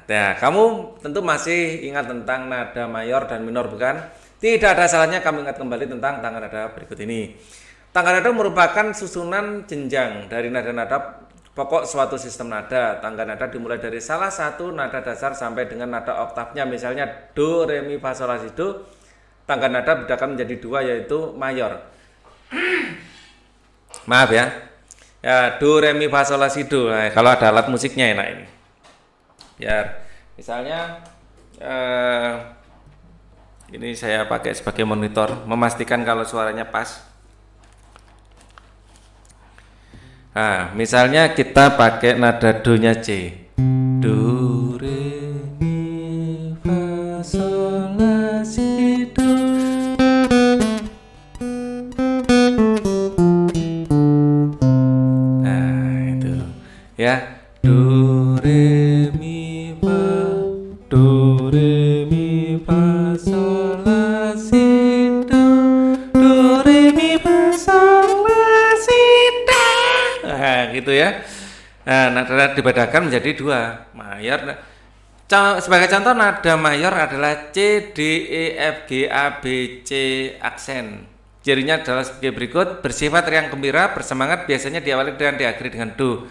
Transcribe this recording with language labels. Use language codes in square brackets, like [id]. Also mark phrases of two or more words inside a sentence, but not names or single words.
[id] Ya, kamu tentu masih ingat tentang nada mayor dan minor bukan? Tidak ada salahnya kamu ingat kembali tentang tangga nada berikut ini. Tangga nada merupakan susunan jenjang dari nada-nada pokok suatu sistem nada. Tangga nada dimulai dari salah satu nada dasar sampai dengan nada oktavnya. Misalnya do, re, mi, fa, sol, la, si, do. Tangga nada bedakan menjadi dua yaitu mayor. Maaf ya. Ya, do re mi fa sol la si do. Nah, kalau ada alat musiknya enak ini. Ya, misalnya ini saya pakai sebagai monitor, memastikan kalau suaranya pas. Nah, misalnya kita pakai nada do-nya C. Do re mi fa sol la si do. Nah, itu. Ya, do re mi fa sol la si do. Do re mi fa sol la si do. Nah, gitu ya. Nah, nada dibedakan menjadi dua, mayor. Sebagai contoh, nada mayor adalah C, D, E, F, G, A, B, C aksen. Cirinya adalah sebagai berikut: bersifat riang gembira, bersemangat, biasanya diawali dan diakhiri dengan do.